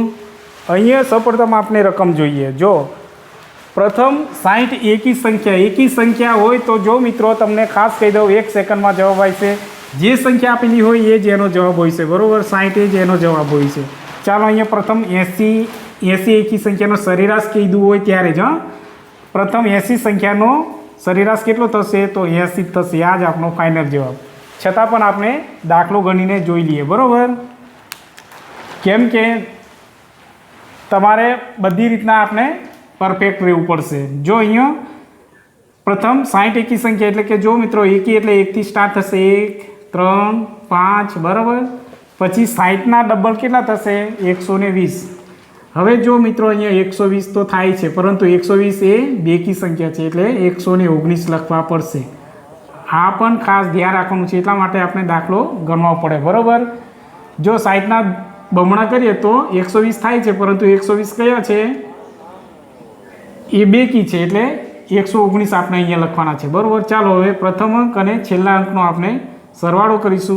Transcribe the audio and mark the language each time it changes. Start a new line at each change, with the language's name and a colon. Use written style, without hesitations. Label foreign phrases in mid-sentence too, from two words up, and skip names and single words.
Gujarati: અહીંયા સૌપ્રથમ આપને રકમ જોઈએ। જો પ્રથમ 60 એકી સંખ્યા હોય તો જો મિત્રો તમને ખાસ કહી દઉં 1 સેકંડ માં જવાબ આવશે। જે સંખ્યા આપેલી હોય એ જ એનો જવાબ હોય છે, બરાબર। 60 જ એનો જવાબ હોય છે। ચાલો અહીંયા પ્રથમ 80 એકી સંખ્યાનો સરેરાશ કીધું હોય ત્યારે જ પ્રથમ 80 સંખ્યાનો સરેરાશ કેટલો થશે, તો 80 થશે। આ જ આપનો ફાઇનલ જવાબ। છતાં પણ આપણે દાખલો ગણીને જોઈ લઈએ, બરાબર। કેમ કે તમારે બધી રીતના આપણે પરફેક્ટ રહેવું પડશે। જો અહીંયા પ્રથમ 60 એકી સંખ્યા એટલે કે જો મિત્રો એકી એટલે 1 થી સ્ટાર્ટ થશે, 1 3 5, બરાબર। પછી 60 ના ડબલ કેટલા થશે 120। હવે જો મિત્રો અહીંયા 120 તો થાય છે, પરંતુ 120 એ બેકી સંખ્યા છે એટલે 119 લખવા પડશે। આ પણ ખાસ ધ્યાન રાખવાનું છે, એટલા માટે આપણે દાખલો ગણવો પડે, બરાબર। જો 60 ના બમણા કરીએ તો 120 થાય છે, પરંતુ 120 કયા છે એ બેકી છે, એટલે 119 આપણે અહીંયા લખવાના છે, બરાબર। ચાલો હવે પ્રથમ અંક અને છેલ્લા અંકનો આપણે સરવાળો કરીશું।